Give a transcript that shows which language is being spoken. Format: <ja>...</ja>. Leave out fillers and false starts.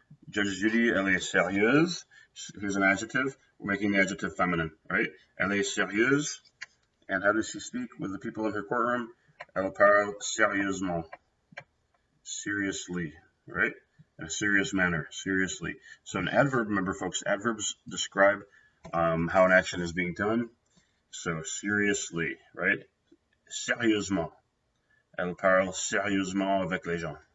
<fr>Judge Judy, elle est sérieuse.</fr> <en>Here's an adjective. We're making the adjective feminine, right?</en> <fr>Elle est sérieuse.</fr> <en>And how does she speak with the people in her courtroom?</en> <fr>Elle parle sérieusement.</fr> <en>Seriously, right? In a serious manner, seriously. So an adverb, remember folks, adverbs describe how an action is being done. So seriously, right?</en> <fr>Sérieusement. Elle parle sérieusement avec les gens.</fr>